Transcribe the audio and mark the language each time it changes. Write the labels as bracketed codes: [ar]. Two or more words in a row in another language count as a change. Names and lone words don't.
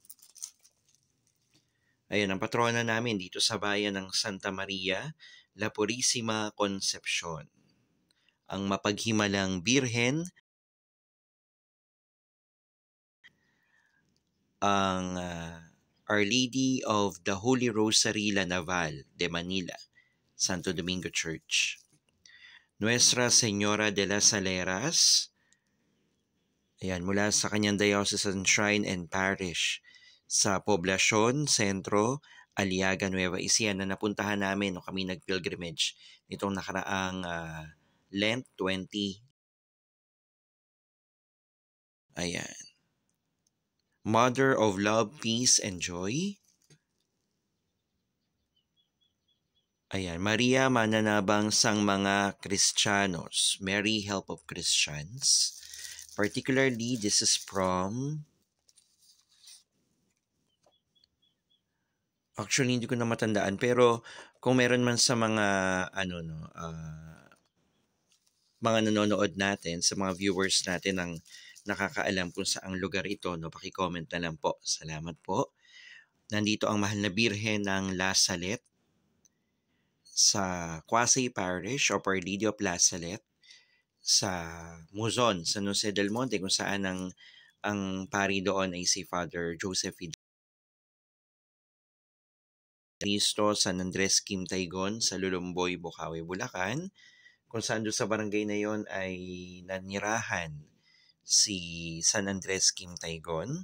[tl] Ayan, ang patrona namin dito sa bayan ng Santa Maria, La Purísima Concepcion. Ang mapaghimalang Birhen, ang Our Lady of the Holy Rosary, La Naval de Manila, Santo Domingo Church. Nuestra Señora de las Saleras, ayan, mula sa kanyang [en] diocesan shrine and parish [tl] sa Poblacion, Centro, Aliaga, Nueva Ecija na napuntahan namin nung kami nag-pilgrimage nitong nakaraang Lent 20. Ayan. Mother of Love, Peace, and Joy. Ayan. [hil] Maria, mananabang sang mga Kristiyanos. [en] Mary, help of Christians. Particularly, this is from... Actually, [tl] hindi ko na matandaan. Pero kung meron man sa mga, mga nanonood natin, sa mga viewers natin ang nakakaalam kung saang lugar ito, no, paki-comment na lang po. Salamat po. Nandito ang mahal na Birhen ng La Salette sa Quasi Parish o Our Lady of La Salette sa Muzon, San Jose del Monte, kung saan ang pari doon ay si Father Joseph Cristo, San Andres Kim Taygon sa Lulumboy, Bukawi, Bulacan, kung saan doon sa barangay na yon ay nanirahan si San Andres Kim Taygon.